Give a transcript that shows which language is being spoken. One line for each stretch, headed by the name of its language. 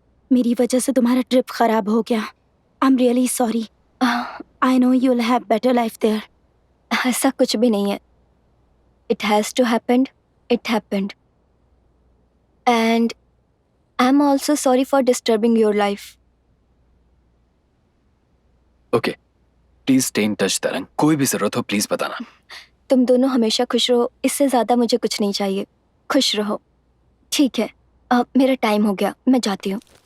Hindi: मेरी वजह से तुम्हारा ट्रिप खराब हो गया।
English: I am really sorry. I know you will have better life there.
Hindi: ऐसा कुछ भी नहीं है।
English: It has to happened, it happened. And I am also sorry for disturbing your life. Okay, please stay in touch, Tarang.
Hindi: कोई भी जरूरत हो प्लीज बताना। तुम दोनों हमेशा खुश रहो, इससे ज़्यादा मुझे कुछ नहीं चाहिए। खुश रहो। ठीक है, मेरा टाइम हो गया, मैं जाती हूँ।